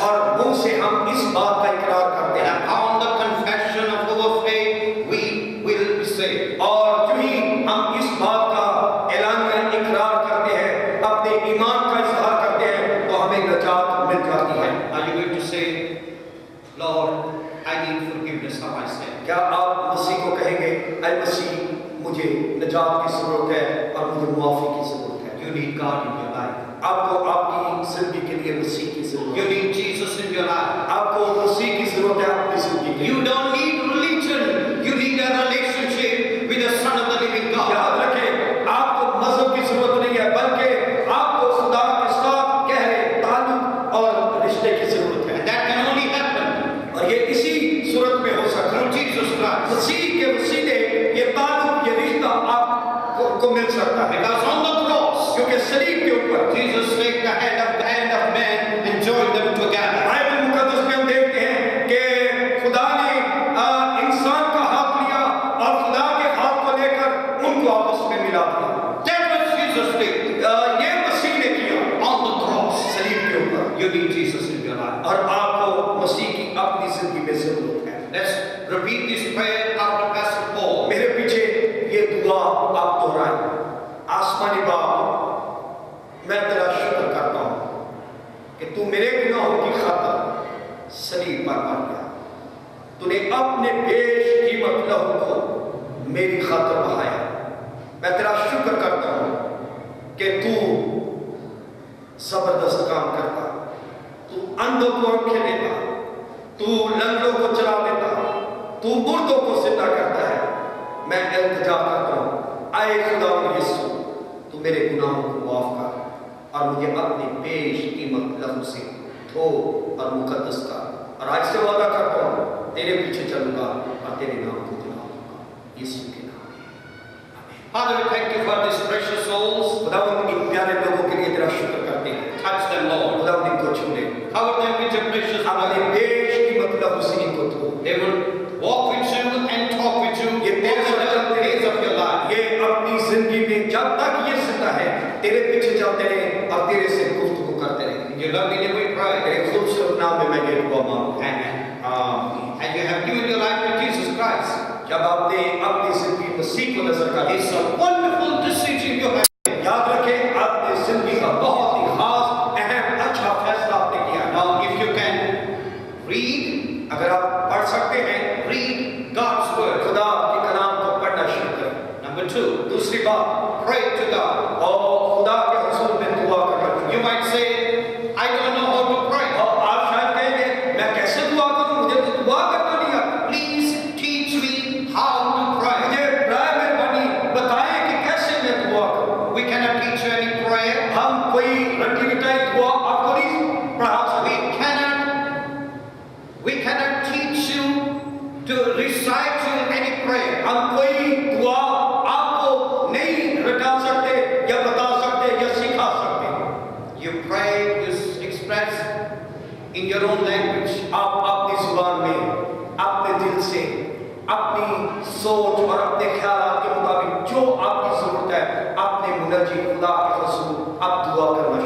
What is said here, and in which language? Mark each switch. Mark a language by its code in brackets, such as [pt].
[hi] और मुंह से हम इस बात का इकरार करते [en] And [hi] हैं, [en] upon the confession of our faith, we will be saved. [hi] और जो ही हम इस बात का ऐलानिया इकरार करते हैं, अपने ईमान का इजहार करते हैं, तो हमें नजात मिल जाती है। [en] Are you going to say, Lord, I need forgiveness of my sin? [hi] क्या आप मसीह को कहेंगे, ऐ मसीह, मुझे नजात की जरूरत है और मुझे मुआफी की जरूरत है? [en] You need God in your life. [hi] आपको आपकी जिंदगी के लिए मसीह की जरूरत [en] You [hi] है, [en] need Jesus in your life. [hi] आपको मसीह की जरूरत है अपनी जिंदगी के [en] You [hi] लिए। [en] don't need religion. You need a relationship with the Son of the living God. [hi] याद रखें, आपको मजहब की जरूरत नहीं है, बल्कि आपको खुदा के साथ गहरे ताल्लुक और रिश्ते की जरूरत है, [en] And that can only happen [hi] और ये इसी सूरत में हो सकता [en] through [hi] है। [en] Jesus Christ. [hi] मसीह के वसीले ये ताल्लुक, ये रिश्ता आपको मिल सकता है, [en] Because on the cross, [hi] क्योंकि सलीब के ऊपर [en] Jesus took the hand of man and joined them together. [hi] Bible मुकद्दस में हम देखते हैं कि खुदा ने इंसान का हाथ लिया और खुदा के हाथ को लेकर उनको आपस में मिला दिया। [en] That was Jesus did [hi] ये मसीह ने किया [en] on the cross. [hi] सलीब के ऊपर, [en] You need Jesus in your life. [hi] और आपको मसीह की अपनी जिंदगी में जरूरत है। [en] Let's repeat this prayer after Pastor Paul. [hi] मेरे पीछे ये दुआ आप दोहराएं। आसमानी बाप, मैं तेरा शुक्र करता हूँ कि तू मेरे गुनाहों की खातिर सलीब पर मर गया। तूने अपने बेशकीमत लहू को मेरी खातिर बहाया। मैं तेरा शुक्र करता हूँ कि तू जबरदस्त काम करता, तू अंधों को आंखें देता, तू लंगड़ों को चला देता, तू मुर्दों को जिंदा करता है। मैं इल्तिजा करता हूँ, आए खुदावंद यीशु, तू मेरे गुनाहों को माफ कर और मुझे अपने बेशकीमत लहू से धो और मुकद्दस कर। और आज से वादा करता हूँ, तेरे पीछे चलूंगा और तेरे नाम को दिलाऊंगा, यीशु के नाम में, आमीन। [en] Father, we thank you for these precious souls. [hi] खुदावंद इन प्यारे लोगों के लिए तेरा शुक्र करते हैं। [en] Touch them, Lord. [hi] खुदावंद इनको छू ले, [en] Cover them with your precious [hi] अपने [en] blood. [hi] बेशकीमत लहू से इनको धो। [en] They will walk with you and talk with you [hi] ये तेरे [en] all [hi] साथ [en] the [hi] चलते [en] days of your life. [hi] ये अपनी जिंदगी में जब तक ये जिंदा है, तेरे पीछे चलते रहे और तेरे से गुफ्तगू करते रहे। [en] In your lovely name we pray. [hi] तेरे खूबसूरत नाम में मैं ये दुआ मांगता हूं, [en] Amen. [hi] आमीन। [en] And you have given your life to Jesus Christ. [hi] जब आपने अपनी जिंदगी मसीह को नजर कर [en] It's [hi] दिया, [en] a wonderful decision you have. [hi] याद रखें, आपने जिंदगी का बहुत ही खास अहम अच्छा फैसला आपने किया। [en] Now, if you can read, [hi] अगर आप पढ़ सकते हैं, [en] read God's word. [hi] खुदा के कलाम को पढ़ना शुरू करें। [en] Number two, [hi] दूसरी बात, [en] pray to God. [hi] और खुदा के हुजूर में दुआ करना। [en] You might say, I don't know how to pray. [hi] और आप शायद कहेंगे, मैं कैसे दुआ करूं, मुझे तो दुआ करना नहीं आता। [en] Please teach me how to pray. [hi] मुझे बराए मेहरबानी बताएं कि कैसे मैं दुआ करूं। [en] We cannot teach you any prayer. [hi] हम कोई रटी रटाई दुआ आपको नहीं पढ़ा सकते। [en] We cannot teach you to recite you any prayer. [hi] हम कोई दुआ आपको नहीं रटा सकते या बता सकते या सिखा सकते। [en] You pray, you express in your own language. [hi] आप अपनी जुबान में, अपने दिल से, अपनी सोच और अपने ख्यालात के मुताबिक जो आपकी जरूरत है, अपने मुनज्जी खुदा के हुजूर आप दुआ करना।